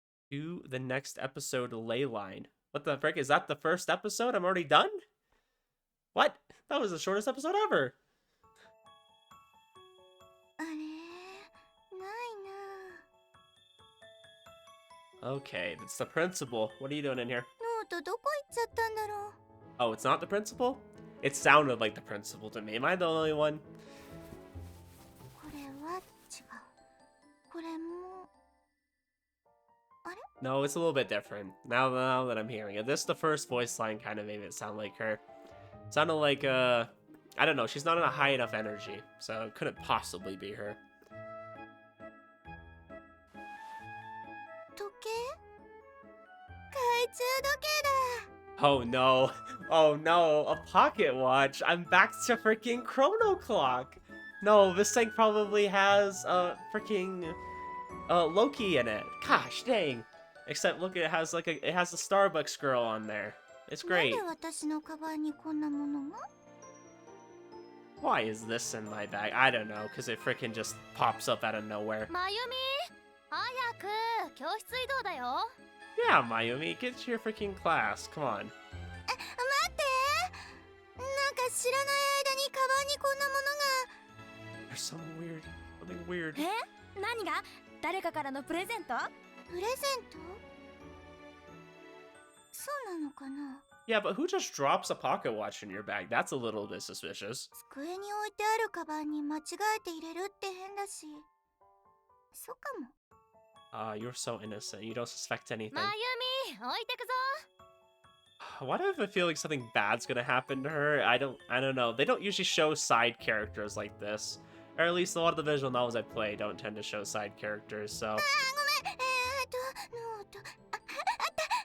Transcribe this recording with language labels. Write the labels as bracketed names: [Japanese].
[English] To the next episode, Ley-Line. What the frick? Is that the first episode? I'm already done? What? That was the shortest episode ever. [Japanese] あれ、ないな。 [English] Okay, it's the principal. What are you doing in here? [Japanese] ノートどこ行っちゃったんだろう。 [English] Oh, it's not the principal? It sounded like the principal to me. Am I the only one? [Japanese] これは違う。これも。 [English] No, it's a little bit different. Now that I'm hearing it. The first voice line kind of made it sound like her. Sounded like, I don't know. She's not in a high enough energy, so it couldn't possibly be her. [Japanese] 時計？懐中時計だ。 [English] Oh no. Oh no. A pocket watch. I'm back to freaking Chrono Clock. No, this thing probably has freaking Loki in it. Gosh dang. Except look, it has a Starbucks girl on there. It's [Japanese] な [English] great. [Japanese] ぜ私のカバンにこんなものが？ [English] Why is this in my bag? I don't know, because it freaking just pops up out of nowhere. [Japanese] まゆみ、早く教室移動だよ。 [English] Yeah, Mayumi, get to your freaking class. Come on. [Japanese] 待って。なんか知らない間にカバンにこんなものが。 [English] There's something weird. [Japanese] え？何が？誰かからのプレゼント？プレゼント？そうなのかな？ [English] Yeah, but who just drops a pocket watch in your bag? That's a little bit suspicious. [Japanese] 机に置いてあるカバンに間違えて入れるって変だし。そうかも。 [English] You're so innocent. You don't suspect anything. [Japanese] まゆみ、置いてくぞ。 [English] Why do I have a feeling something bad's gonna happen to her? I don't know. They don't usually show side characters like this. Or at least a lot of the visual novels I play don't tend to show side characters, so... [Japanese] ごめん。ノート。あった。